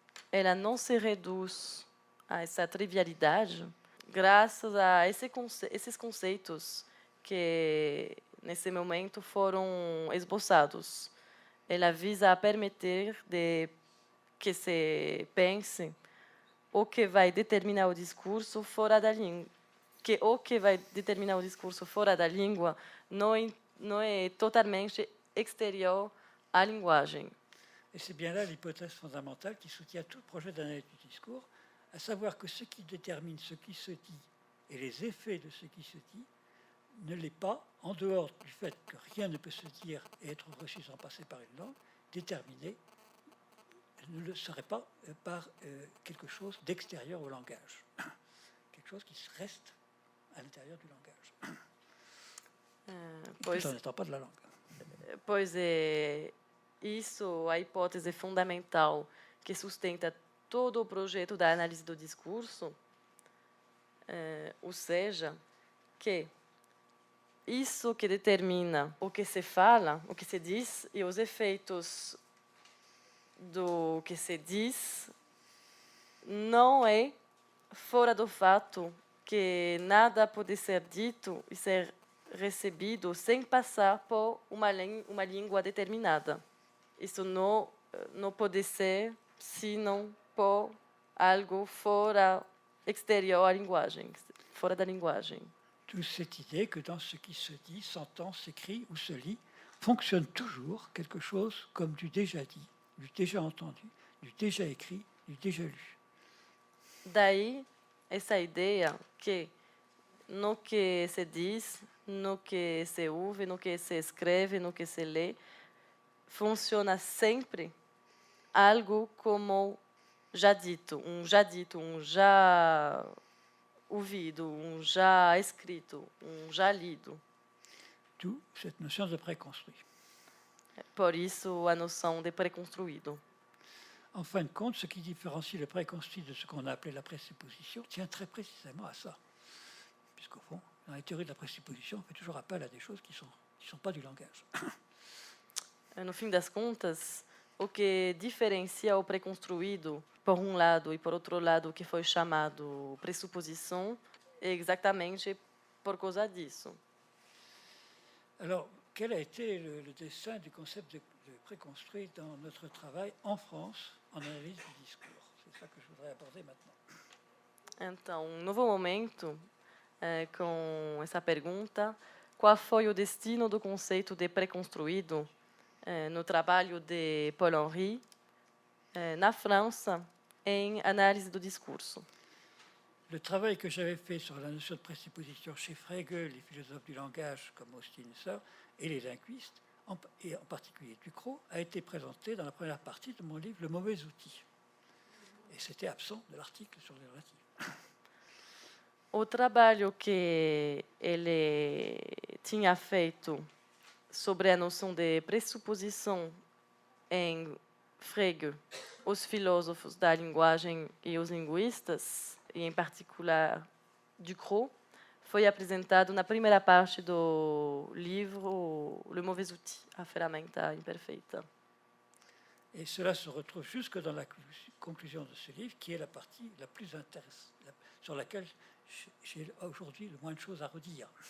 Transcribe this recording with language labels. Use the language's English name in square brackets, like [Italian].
[Portuguese] Ela não se reduz a essa trivialidade graças a esses conceitos que nesse momento foram esboçados. Ela visa a permitir de que se pense o que vai determinar o discurso fora da língua, que o que vai determinar o discurso fora da língua não é totalmente exterior à linguagem. [French] Et c'est bien là l'hypothèse fondamentale qui soutient tout le projet d'analyse du discours, à savoir que ce qui détermine ce qui se dit et les effets de ce qui se dit ne l'est pas, en dehors du fait que rien ne peut se dire et être reçu sans passer par une langue, déterminé ne le serait pas par quelque chose d'extérieur au langage, quelque chose qui reste à l'intérieur du langage, tout en n'étant pas de la langue. [Portuguese] Pois é, isso a hipótese fundamental que sustenta todo o projeto da análise do discurso, ou seja, que isso que determina o que se fala, o que se diz e os efeitos do que se diz não é fora do fato que nada pode ser dito e ser recebido sem passar por uma língua determinada. Isso não pode ser senão por algo fora, exterior à linguagem, fora da linguagem. [French] D'où cette idée que dans ce qui se dit, s'entend, s'écrit ou se lit, fonctionne toujours quelque chose comme du déjà dit, du déjà entendu, du déjà écrit, du déjà lu. [Portuguese] Daí, essa ideia que no que se diz, no que se ouve, no que se escreve, no que se lê, funciona sempre algo como já dito, um já ouvido, um já escrito, um já lido. [French] D'où cette notion de préconstruit. [Portuguese] Por isso, a noção de pré-construído. [French] En fin de compte, ce qui différencie le préconstruit de ce qu'on a appelé la présupposition tient très précisément à ça. Puisqu'au fond, dans les théories de la présupposition, on fait toujours appel à des choses qui sont pas du langage. [Portuguese] No fim das contas, o que diferencia o pré-construído, por um lado, e por outro lado, o que foi chamado pressuposição, é exatamente por causa disso. [French] Alors, quel a été le destin du concept de préconstruit dans notre travail en France en analyse du discours? C'est ça que je voudrais aborder maintenant. [Portuguese] Então, um novo momento com essa pergunta: qual foi o destino do conceito de pré-construído no trabalho de Paul Henry na França em análise do discurso? [French] Le travail que j'avais fait sur la notion de présupposition chez Frege, les philosophes du langage comme Austin Husserl et les linguistes, et en particulier Ducrot, a été présenté dans la première partie de mon livre Le mauvais outil. Et c'était absent de l'article sur les relatives. [Portuguese] O trabalho que ele tinha feito sobre a noção de pressuposição em Frege, os filósofos da linguagem e os linguistas, e em particular Ducrot, foi apresentado na primeira parte do livro Le mauvais outil, a ferramenta imperfeita. [French] Et cela se retrouve jusque dans la conclusion de ce livre, qui est la partie la plus intéressante, sur laquelle j'ai aujourd'hui le moins de choses à redire.